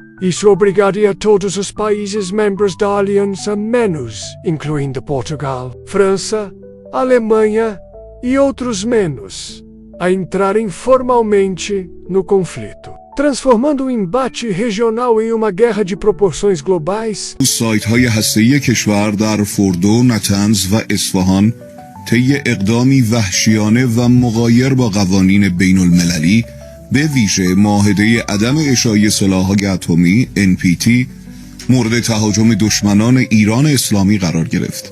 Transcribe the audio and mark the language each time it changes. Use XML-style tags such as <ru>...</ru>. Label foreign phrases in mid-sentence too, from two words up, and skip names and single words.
<pt>Isso obrigaria todos os países membros da aliança, menos, incluindo Portugal, França, Alemanha e outros menos, a entrarem formalmente no conflito, transformando o embate regional em uma guerra de proporções globais.</pt> <fa>سایت‌های هسته‌ای کشور در فوردو، نتنز و اصفهان طی اقدامی وحشیانه و مغایر با قوانین بین المللی به ویژه معاهده عدم اشاعه سلاح‌های اتمی NPT مورد تهاجم دشمنان ایران اسلامی قرار گرفت.</fa>